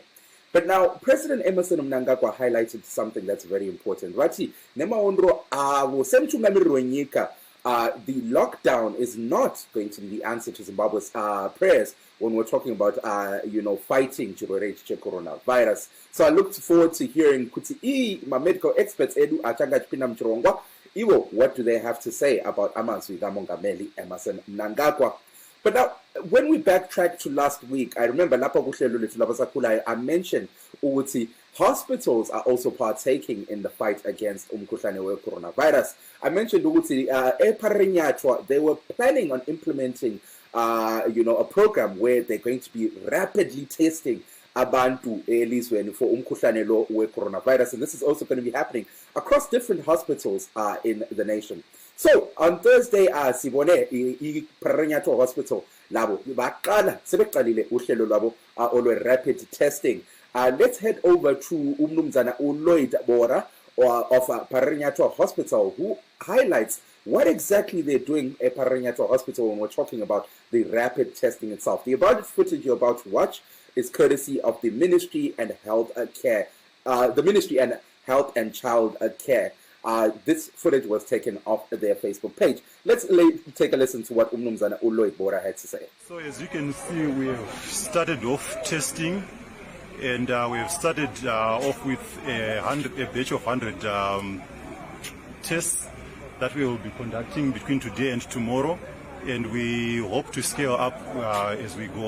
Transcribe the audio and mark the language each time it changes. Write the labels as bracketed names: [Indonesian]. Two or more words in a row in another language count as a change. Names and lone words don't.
[English] But now, President Emmerson Mnangagwa highlighted something that's very important. The lockdown is not going to be the answer to Zimbabwe's prayers when we're talking about, fighting coronavirus. So I looked forward to hearing my medical experts edu achanga chipinda mchirongwa Iwo, what do they have to say about [North Ndebele] amazwi kaMongameli [English] Emmerson Mnangagwa? But now, when we backtrack to last week, I remember [North Ndebele] lapho kuhlelo lethu labasakhulayo, [English] I mentioned ukuthi hospitals are also partaking in the fight against [North Ndebele] umkhuhlane weCoronavirus. [English] I mentioned ukuthi ePharinyatwa, they were planning on implementing a program where they're going to be rapidly testing [North Ndebele] abantu elizweni [English] for [North Ndebele] umkhuhlane lo weCoronavirus, [English] and this is also going to be happening across different hospitals in the nation. So on Thursday, [North Ndebele] sibone iPharinyatwa Hospital labo baqala sebeqalile uhlelo lwabo olwe [English] rapid testing. Let's head over to umnumzana uLloyd Bora of Pharinyatwa Hospital, who highlights what exactly they're doing at Pharinyatwa Hospital when we're talking about the rapid testing itself. The about footage you're about to watch is courtesy of the Ministry and Health Care, the Ministry and Health and Child Care. This footage was taken off their Facebook page. Let's take a listen to what umnumzana uLloyd Bora had to say. So as you can see, we have started off testing. And we have started off with a batch of 100 tests that we will be conducting between today and tomorrow, and we hope to scale up as we go.